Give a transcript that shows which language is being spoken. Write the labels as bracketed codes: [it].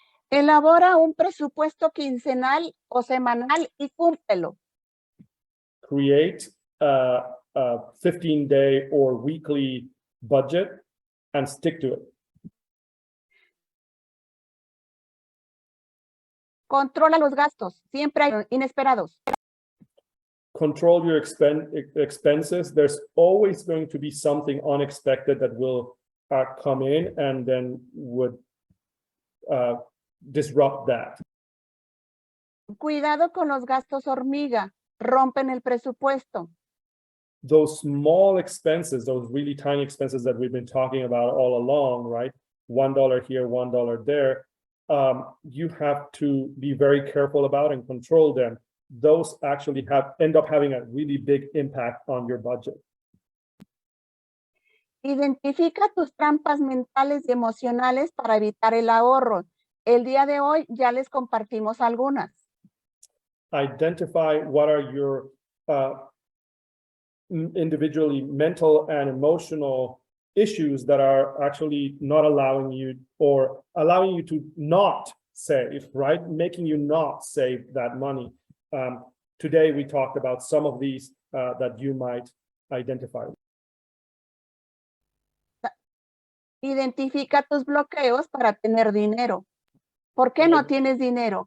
[es] Elabora un presupuesto quincenal o semanal y cúmplelo. [en] Create a 15-day or weekly budget and stick to it. [es] Controla los gastos, siempre hay inesperados. [en] control your expenses. There's always going to be something unexpected that will come in and then would disrupt that. [es] Cuidado con los gastos hormiga, rompen el presupuesto. [en] Those small expenses, those really tiny expenses that we've been talking about all along, right? $1 here, $1 there. You have to be very careful about and control them. Those actually end up having a really big impact on your budget. [es] Identifica tus trampas mentales y emocionales para evitar el ahorro. El día de hoy ya les compartimos algunas. [en] Identify what are your individually mental and emotional issues that are actually not allowing you or allowing you to not save, right? Making you not save that money. Today, we talked about some of these that you might identify. [es] Identifica tus bloqueos para tener dinero. ¿Por qué no tienes dinero?